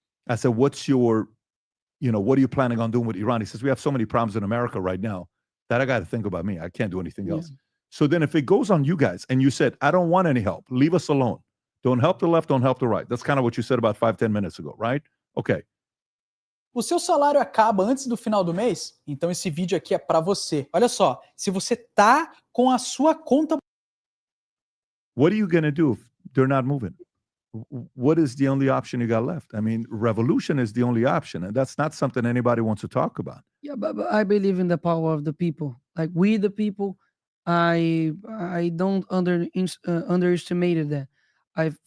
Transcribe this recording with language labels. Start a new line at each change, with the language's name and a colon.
English: I said, what are you planning on doing with Iran? He says, we have so many problems in America right now that I got to think about me. I can't do anything else. So then if it goes on you guys and you said, I don't want any help, leave us alone. Don't help the left, don't help the right. That's kind of what you said about 5-10 minutes ago, right? Okay.
Portuguese: O seu salário acaba antes do final do mês? Então esse vídeo aqui é para você. Olha só, se você tá com a sua conta...
English: What are you going to do if they're not moving? What is the only option you got left? I mean, revolution is the only option, and that's not something anybody wants to talk about. Yeah, but I believe in the power of the people. Like we, the people, I don't underestimated that.